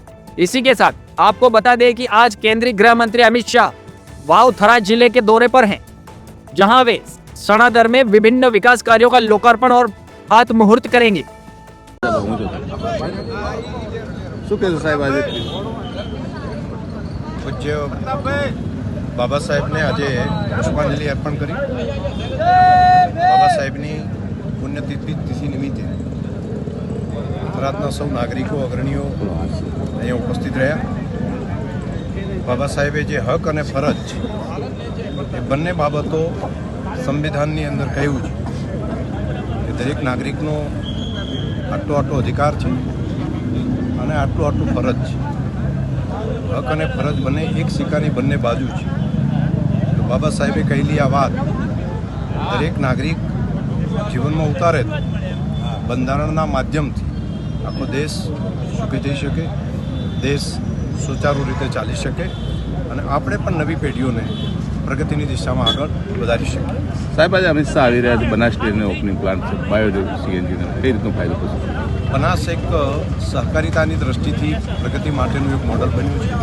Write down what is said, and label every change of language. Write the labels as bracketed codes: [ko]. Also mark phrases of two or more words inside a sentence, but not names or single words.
[hi] इसी के साथ आपको बता दें कि आज केंद्रीय गृह मंत्री अमित शाह वाव थराद जिले के दौरे पर हैं, जहां वे सणादर में विभिन्न विकास कार्यों का लोकार्पण और हाथ मुहूर्त करेंगे। पूज्य बाबा साहेब ने आज पुष्पांजलि अर्पण करी। [gu] બાબા સાહેબની પુણ્યતિથિ નિમિત્તે થરાદના સૌ નાગરિકો અગ્રણીઓ અહીં ઉપસ્થિત રહ્યા। બાબા સાહેબે જે હક અને ફરજ એ બંને બાબતો સંવિધાનની અંદર કહ્યું છે કે દરેક નાગરિકનો આટલો આટલો અધિકાર છે અને આટલો આટલો ફરજ છે। હક અને ફરજ બંને એક સિક્કાની બંને બાજુ છે। તો બાબા સાહેબે કહેલી આ વાત દરેક નાગરિક જીવનમાં ઉતારે બંધારણના માધ્યમથી આખો દેશ સુખી જઈ શકે, દેશ સુચારુ રીતે ચાલી શકે અને આપણે પણ નવી પેઢીઓને પ્રગતિની દિશામાં આગળ વધારી શકીએ। સાહેબ, આજે અમિત શાહ આવી રહ્યા છે, બનાસ ડેરીનો [en] opening plant [gu] છે, બાયોડેલ સીએનજીનો કઈ રીતનો ફાયદો થશે? બનાસ એક સહકારિતાની દ્રષ્ટિથી પ્રગતિ માટેનું એક મોડલ બન્યું છે।